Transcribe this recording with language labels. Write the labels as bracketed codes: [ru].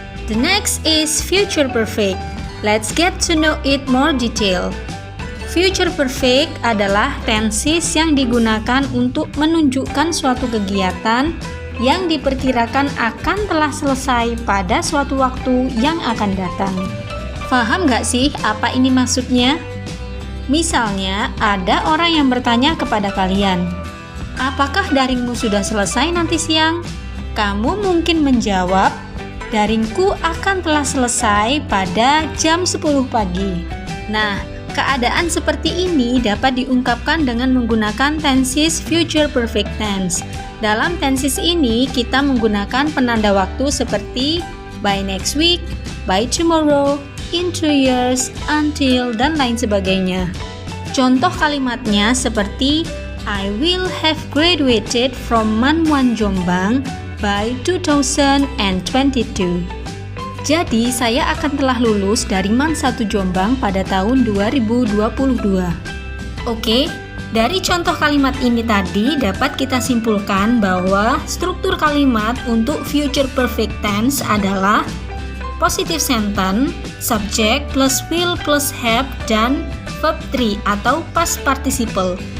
[en] The next is future perfect. Let's get to know it more detail. [id] Future perfect adalah tenses yang digunakan untuk menunjukkan suatu kegiatan yang diperkirakan akan telah selesai pada suatu waktu yang akan datang. Paham nggak sih apa ini maksudnya? Misalnya, ada orang yang bertanya kepada kalian, apakah daringmu sudah selesai nanti siang? Kamu mungkin menjawab, daringku akan telah selesai pada jam 10 pagi. Nah, keadaan seperti ini dapat diungkapkan dengan menggunakan tenses future perfect tense. Dalam tenses ini, kita menggunakan penanda waktu seperti [en] by next week, by tomorrow, in 2 years, [id] until, dan lain sebagainya. Contoh kalimatnya seperti [en] I will have graduated from Man 1 Jombang by 2022. [id] Jadi, saya akan telah lulus dari Man 1 Jombang pada tahun 2022. Oke, dari contoh kalimat ini tadi dapat kita simpulkan bahwa struktur kalimat untuk future perfect tense adalah [en] positive sentence, subject plus will plus have, [id] dan verb 3 atau past participle.